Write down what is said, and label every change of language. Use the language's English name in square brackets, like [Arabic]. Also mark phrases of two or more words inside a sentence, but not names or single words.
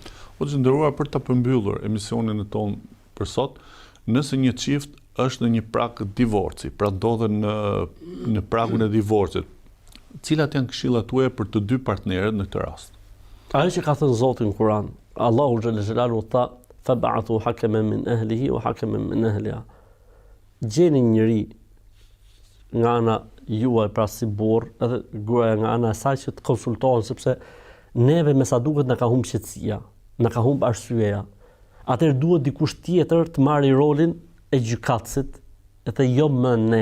[Albanian] O të nderuar, për ta përmbyllur emisionin ton për sot, nëse një çift është në një prag divorci, pra ndodhen në pragun e divorcit, cilat janë këshillat tuaja për të dy partnerët në këtë rast? Ajo që ka thënë Zoti në Kur'an, Allahu [Arabic] جل جلاله [Albanian] tha, [Arabic] "فابعثوا حكما من أهله وحكما من أهلها." [Albanian] Gjeni një njeri nga ana juaj, pra si burr, edhe gruaja nga ana e saj, që të konsultohen, sepse neve me sa duket na ka humb qetësia, na ka humb arsyeja. Atëherë duhet dikush tjetër të marrë rolin e gjykatësit, edhe jo më ne.